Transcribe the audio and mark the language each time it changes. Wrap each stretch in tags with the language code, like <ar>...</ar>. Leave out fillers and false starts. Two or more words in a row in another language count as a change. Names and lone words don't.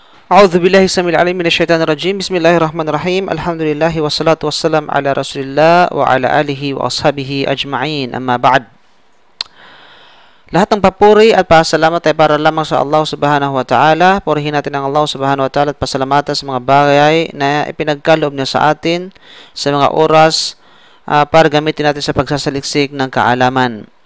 <ar>أعوذ بالله السميع العليم من الشيطان الرجيم بسم الله الرحمن الرحيم الحمد لله والصلاة والسلام على رسول الله وعلى آله وأصحابه أجمعين. أما بعد.</ar> <tl>Lahat ng papuri at pasalamat ay para lamang sa Allah</tl> <ar>سبحانه وتعالى.</ar> <tl>Purihin natin ang Allah</tl> <ar>سبحانه وتعالى</ar> <tl>at pasalamatan sa mga bagay na ipinagkaloob niya sa atin sa mga oras para gamitin natin sa pagsasaliksik ng kaalaman.</tl>